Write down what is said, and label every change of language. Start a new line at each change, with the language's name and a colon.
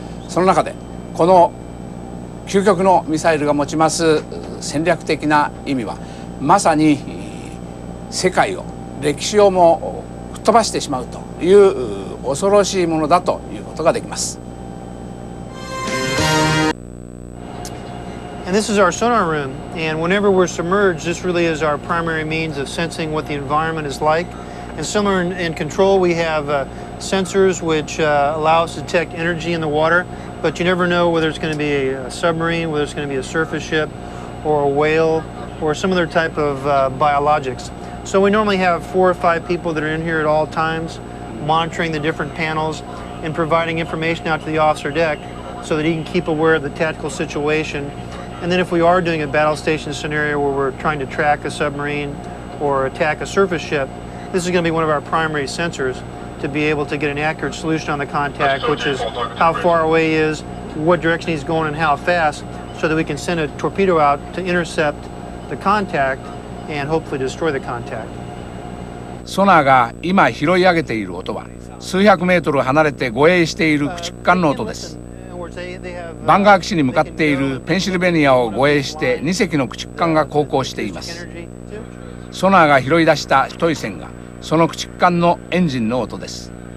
Japanese: その中でこの究極のミサイルが持ちます戦略的な意味は、まさに世界を歴史をも吹っ飛ばしてしまうという恐ろしいものだということができます。
English: And this is our sonar room, and whenever we're submerged, this really is our primary means of sensing what the environment is like. And similar in control, we have sensors which allow us to detect energy in the water, but you never know whether it's going to be a submarine, whether it's going to be a surface ship, or a whale, or some other type of biologics. So we normally have 4 or 5 people that are in here at all times, monitoring the different panels and providing information out to the officer deck so that he can keep aware of the tactical situation. And then if we are doing a battle station scenario where we're trying to track a submarine or attack a surface ship, this is going to be one of our primary sensors to be able to get an accurate solution on the contact, which is how far away he is, what direction he's going, and how fast, so that we can send a torpedo out to intercept the contact and hopefully destroy the contact.
Japanese: ソナーが今拾い上げている音は数百メートル離れて護衛している駆逐艦の音です。バンガー基地に向かっているペンシルベニアを護衛して2隻の駆逐艦が航行しています。ソナーが拾い出した太い線がその駆逐艦のエンジンの音です。